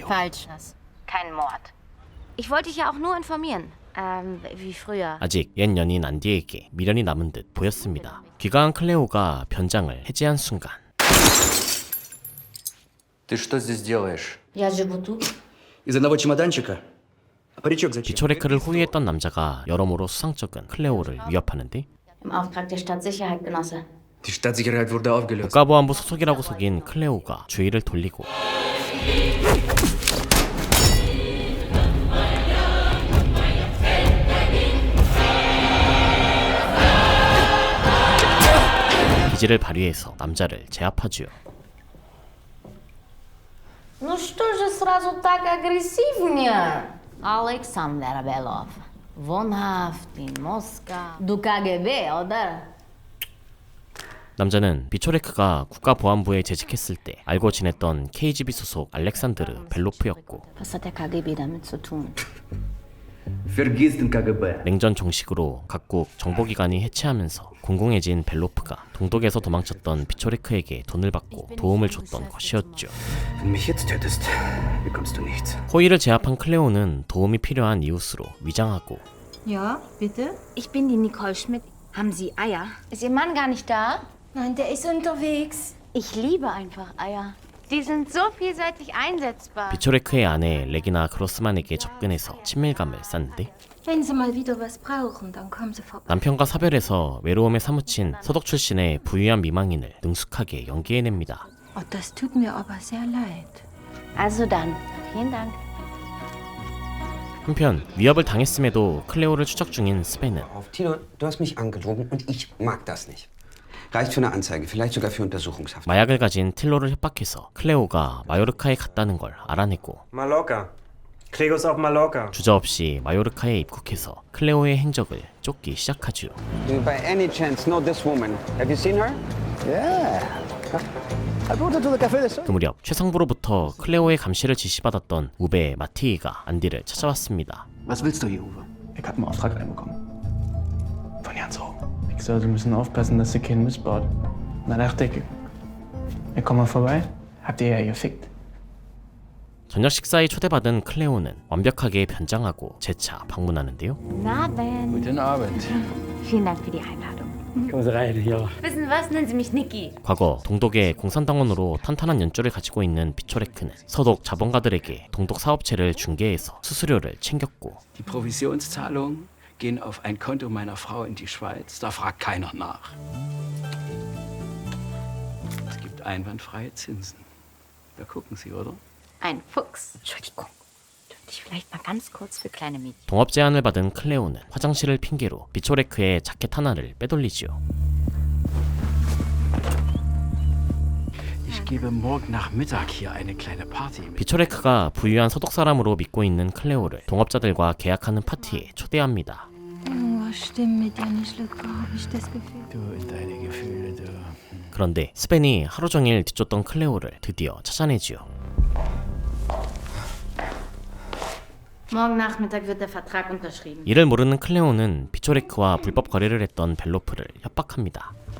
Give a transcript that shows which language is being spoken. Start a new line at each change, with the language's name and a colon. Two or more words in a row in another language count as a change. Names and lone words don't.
German: Falsch. Kein Mord. Ich wollte dich ja auch nur informieren. Wie früher.
Korean: 아직 옛 연인 안디에게 미련이 남은 듯 보였습니다. 귀가한 클레오가 변장을 해제한 순간
Russian: Ты что здесь делаешь? Я живу тут. Из одного чемоданчика. Паричок зачем?
Korean: 비초레크를 호위했던 남자가 여러모로 수상쩍은 클레오를 위협하는데
German: Im Auftrag der Stadtsicherheit, Genosse. Die Stadtsicherheit wurde aufgelöst.
Korean: 국가보안부 소속이라고 속인 클레오가 주의를 돌리고 기지를 발휘해서 남자를 제압하지요.
Russian: Ну что же сразу так агрессивнее?
German: Alexander Belov. Wohnhaft in Moskau. Du KGB, oder?
Korean: 남자는 비초레크가 국가보안부에 재직했을 때 알고 지냈던 KGB 소속 알렉산드르 벨로프였고
German: Was hat der KGB damit zu tun? Vergiss den KGB.
Korean: 냉전 종식으로 각국 정보기관이 해체하면서 공공해진 벨로프가 동독에서 도망쳤던 비초레크에게 돈을 받고 도움을 줬던 것이었죠.
German: Wenn du mich jetzt tötest, bekommst du nichts.
Korean: 호위를 제압한 클레오는 도움이 필요한 이웃으로 위장하고
German: Ja, bitte? Ich bin die Nicole Schmidt. Haben Sie Eier? Ist Ihr Mann gar nicht da? Nein, der ist unterwegs. Ich liebe einfach Eier. Die sind so vielseitig einsetzbar.
Korean: 비초레크의 아내 레기나 그로스만에게 접근해서 친밀감을 쌓는데
German: Wenn Sie mal wieder was brauchen, dann kommen Sie vorbei.
Korean: 남편과 사별해서 외로움에 사무친 서독 출신의 부유한 미망인을 능숙하게 연기해냅니다.
German: Oh, das tut mir aber sehr leid. Also dann. Vielen Dank.
Korean: 한편 위협을 당했음에도 클레오를 추적 중인 스벤은
German: Tino, du hast mich angelogen und ich mag das nicht. Reicht für eine Anzeige, vielleicht sogar für Untersuchungshaft.
Korean: 마약을 가진 틸로를 협박해서 클레오가 마요르카에 갔다는 걸 알아냈고
German: Mallorca. Cleo ist auf Mallorca.
Korean: 주저없이 마요르카에 입국해서 클레오의 행적을 쫓기 시작하죠.
English: Do you by any chance know this woman? Have you seen her? Yeah. I brought her to the Café de Sol.
Korean: 그 무렵 최상부로부터 클레오의 감시를 지시받았던 우베 마티이가 안디를 찾아왔습니다.
German: Was willst du hier, Uwe? Ich habe einen Auftrag reinbekommen. Von Jan so. Ich soll, Sie müssen aufpassen, dass Sie keinen Mist baut. Na, dachte ich, wir kommen mal vorbei. Habt ihr ja gefickt.
Korean: 저녁 식사에 초대받은 클레오는 완벽하게 변장하고 재차 방문하는데요.
German: Guten Abend. Guten Abend. Vielen Dank für die Einladung. Kommen Sie rein, ja. Wissen was? Nennen Sie mich Niki.
Korean: 과거 동독의 공산당원으로 탄탄한 연줄을 가지고 있는 비초레크는 서독 자본가들에게 동독 사업체를 중개해서 수수료를 챙겼고
German: Die Provisionszahlungen gehen auf ein Konto meiner Frau in die Schweiz. Da fragt keiner nach. Es gibt einwandfreie Zinsen. Da gucken Sie, oder? Ein Fuchs. Entschuldigung. Dürfte ich vielleicht mal ganz kurz für kleine Mädchen.
Korean: 동업 제안을 받은 클레오는 화장실을 핑계로 비초레크의 자켓 하나를 빼돌리지요.
German: Ich gebe morgen Nachmittag hier eine kleine Party mit.
Korean: 비초레크가 부유한 소득 사람으로 믿고 있는 클레오를 동업자들과 계약하는 파티에 초대합니다.
German: Stimmen mit dir nicht, Luca, habe ich das Gefühl. Du und deine Gefühle, du.
Korean: 그런데 스벤이 하루 종일 뒤쫓던 클레오를 드디어 찾아내지요.
German: Morgen Nachmittag wird der Vertrag unterschrieben.
Korean: 이를 모르는 클레오는 비초레크와 불법 거래를 했던 벨로프를 협박합니다.